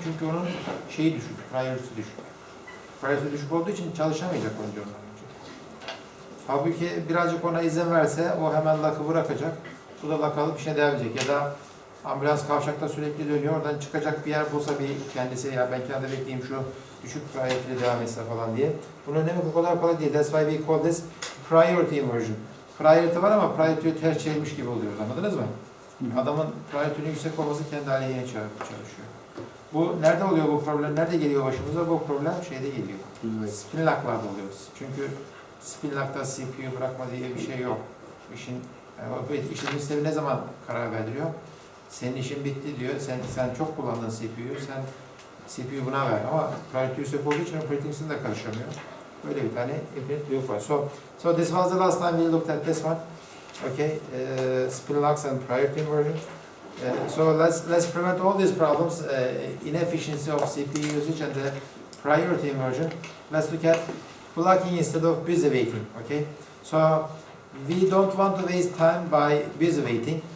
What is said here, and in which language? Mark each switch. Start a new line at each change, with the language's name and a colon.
Turkish: Çünkü onun şeyi düşük, priority'si düşük. Priority'si düşük olduğu için çalışamayacak önce ondan önce. Halbuki birazcık ona izin verse o hemen lock'ı bırakacak. Bu da lock alıp işine devam edecek. Ya da ambulans kavşakta sürekli dönüyor. Oradan çıkacak bir yer bulsa bir kendisi ya ben kendi bekleyeyim şu düşük priority'li devam etse falan diye. Bunun önemi o kadar kolay değil.
English: That's why we call this priority inversion.
Turkish: Priority var ama priority'yi ters çevirmiş gibi oluyoruz. Anladınız mı? Adamın priority'nin yüksek olması kendi aleyhine çalışıyor. Bu nerede oluyor bu problem? Nerede geliyor başımıza? Bu problem şeyde geliyor. Spin lock'larda oluyor. Çünkü spin lock'ta CPU bırakma diye bir şey yok. İşin sistemi ne zaman karar verdiriyor? Senin işin bitti diyor. Sen çok kullandın CPU'yu. Sen CPU buna ver. Ama priority yüksek olduğu için operating system de karışamıyor. Böyle bir tane infinite loop var.
English: So this was the last time we looked at this one. Okay, spin locks and priority inversion. So let's prevent all these problems, inefficiency of CPU usage and the priority inversion. Let's look at blocking instead of busy waiting. Okay, so we don't want to waste time by busy waiting.